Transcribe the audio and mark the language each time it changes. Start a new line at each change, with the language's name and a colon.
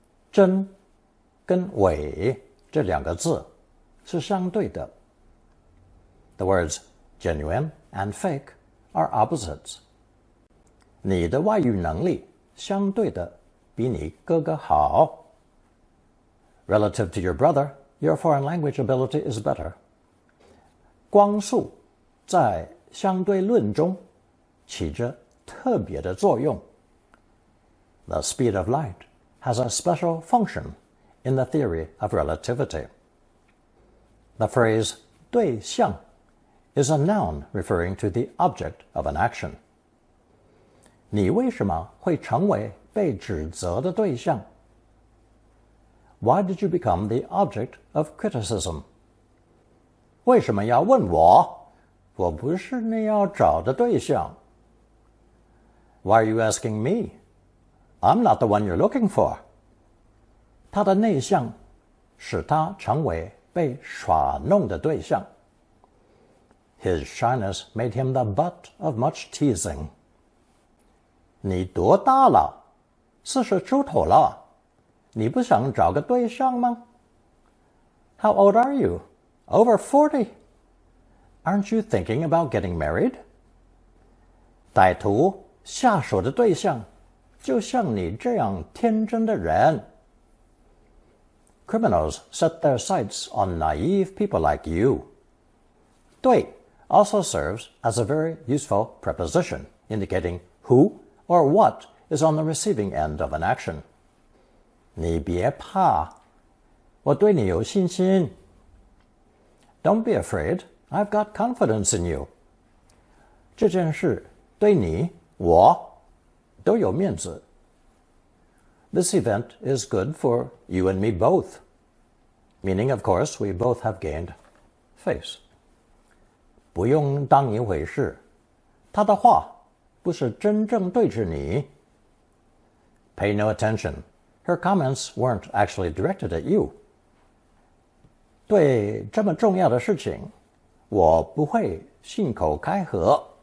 Chinese: 真跟伪这两个字是相对的。
English: The words genuine and fake are opposites.
Chinese: 你的外语能力相对的比你哥哥好。
English: Relative to your brother, your foreign language ability is better.
Chinese: 光速在相对论中起着特别的作用。
English: The speed of light has a special function in the theory of relativity. The phrase 对象 is a noun referring to the object of an action.
Chinese: 你为什么会成为被指责的对象？
English: Why did you become the object of criticism?
Chinese: 为什么要问我？我不是你要找的对象。
English: Why are you asking me? I'm not the one you're looking for.
Chinese: 他的内向使他成为被耍弄的对象。
English: His shyness made him the butt of much teasing.
Chinese: 你多大了？40出头了，你不想找个对象吗？
English: How old are you? Over 40. Aren't you thinking about getting married?
Chinese: 歹徒下手的对象就像你这样天真的人。
English: Criminals set their sights on naive people like you. 对 also serves as a very useful preposition, indicating who or what is on the receiving end of an action.
Chinese: 你别怕，我对你有信心。
English: Don't be afraid, I've got confidence in you.
Chinese: 这件事对你我都有面子。
English: This event is good for you and me both. Meaning, of course, we both have gained face.
Chinese: 不用当一回事，他的话不是真正对着你。
English: Pay no attention. Her comments weren't actually directed at you.
Chinese: 对这么重要的事情，我不会信口开河。